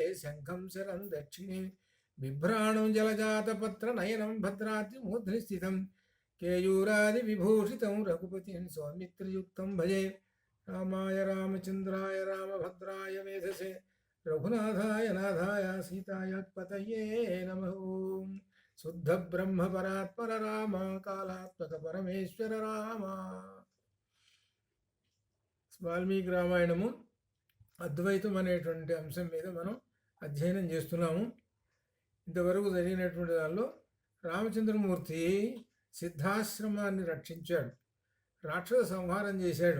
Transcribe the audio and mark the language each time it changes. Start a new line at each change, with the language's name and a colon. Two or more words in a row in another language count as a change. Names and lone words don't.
Sanskrit: शङ्खं शरं दक्षिणे बिभ्राणं जलजातपत्रनयनं भद्राद्रिमूर्ध्नि केयूरादिविभूषितं रघुपतिं सौमित्रयुक्तं भजे रामाय रामचन्द्राय रामभद्राय वेधसे रघुनाथाय नाथाय सीताय पतये नमः ओं शुद्ध ब्रह्म परात्पर राम कालात्मक परमेश्वर राम
Telugu: వాల్మీకి రామాయణము అద్వైతం అనేటువంటి అంశం మీద మనం అధ్యయనం చేస్తున్నాము. ఇంతవరకు జరిగినటువంటి దానిలో రామచంద్రమూర్తి సిద్ధాశ్రమాన్ని రక్షించాడు, రాక్షస సంహారం చేశాడు.